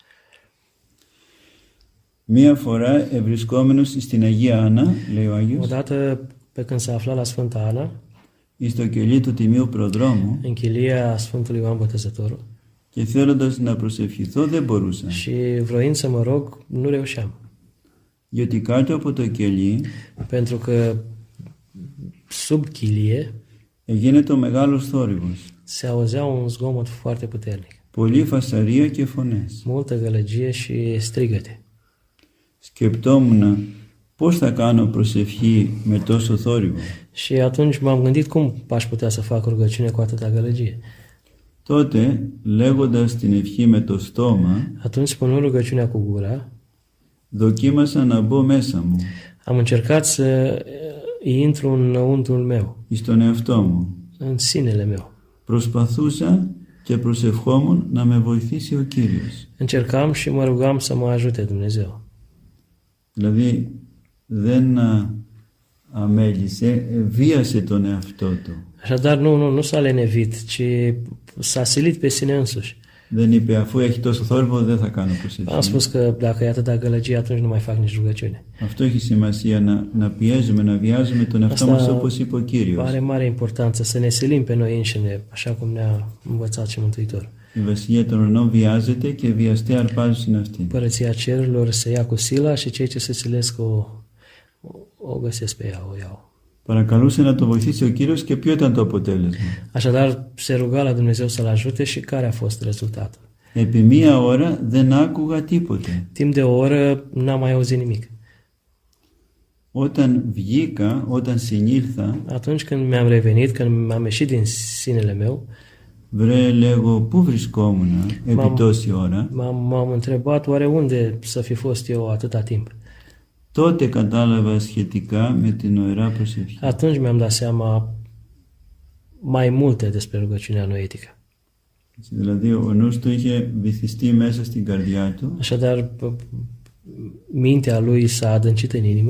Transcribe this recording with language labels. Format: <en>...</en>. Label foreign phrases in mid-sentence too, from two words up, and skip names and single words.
<el>Μία φορά ευρισκόμενος στην Αγία Άννα, λέει ο Άγιος,</el> <ro>Odată, pe când s-a aflat la Sfânta Ana,</ro> <el>στο κελί του Τιμίου Προδρόμου,</el> <ro>în chilia Sfântului Ioan Botezătorul,</ro> <el>και θέλοντας να προσευχηθώ δεν μπορούσα.</el> <ro>și vroind să mă rog, nu reușeam.</ro> <el>Γιατί κάτω από το κελί</el> <ro>Pentru că sub chilie</ro> <el>γίνεται ο μεγάλος θόρυβος.</el> <ro>se auzea un zgomot foarte puternic,</ro> <el>Πολλή φασαρία και φωνές.</el> <ro>multă gălăgie și strigăte.</ro> <el>Σκεπτόμουν πώς θα κάνω προσευχή με τόσο θόρυβο.</el> <ro>Și atunci m-am gândit cum aș putea să fac rugăciune cu atâta gălăgie.</ro> <el>Τότε, λέγοντας την ευχή με το στόμα,</el> <ro>Atunci, spunând rugăciunea cu gura,</ro> <el>δοκίμασα να μπω μέσα μου,</el> <ro>am încercat să intru înăuntrul meu,</ro> <el>στον εαυτό μου.</el> <ro>în sinele meu.</ro> <el>Προσπαθούσα και προσευχόμουν να με βοηθήσει ο Κύριος.</el> <ro>Încercam și mă rugam să mă ajute Dumnezeu.</ro> <el>Δηλαδή, δεν αμέλησε, βίασε τον εαυτό του.</el> <ro>Așadar, nu s-a lenevit, ci s-a silit pe sine însuși.</ro> <el>Δεν είπε, αφού έχει τόσο θόρυβο, δεν θα κάνω προσευχή.</el> <ro>Am spus că dacă e atâta gălăgie, atunci nu mai fac nici rugăciune.</ro> <el>Αυτό έχει σημασία, να πιέζουμε, να βιάζουμε τον εαυτό μας όπως είπε ο Κύριος.</el> <ro>Are mare importanță să ne silim pe noi înșine, așa cum ne-a învățat și Mântuitorul.</ro> <el>Η βασιλεία των ουρανών βιάζεται και βιαστοί αρπάζουν στην αυτή.</el> <ro>Părăția cerurilor se ia cu sila și cei ce se silesc o găsesc pe ea, o iau.</ro> <el>Παρακαλούσε να το βοηθήσει ο Κύριος και ποιο ήταν το αποτέλεσμα.</el> <ro>Așadar, se ruga la Dumnezeu să-l ajute și care a fost rezultatul?</ro> <el>Επί μία ώρα δεν άκουγα τίποτε.</el> <ro>Timp de o oră n-am mai auzit nimic.</ro> <el>Όταν βγήκα, όταν συνήλθα,</el> <ro>Atunci când mi-am revenit, când m-am ieșit din sinele meu,</ro> <el>βρε λέγω, πού βρισκόμουν επί τόση ώρα.</el> <ro>m-am întrebat oare unde să fi fost eu atâta timp.</ro> <el>Τότε κατάλαβα σχετικά με την ωερά προσευχή.</el> <ro>Atunci mi-am dat seama mai multe despre rugăciunea noetică.</ro> <el>Δηλαδή ο νους του είχε βυθιστεί μέσα στην καρδιά του</el> <ro>Așadar, mintea lui s-a adâncit în inimă</ro>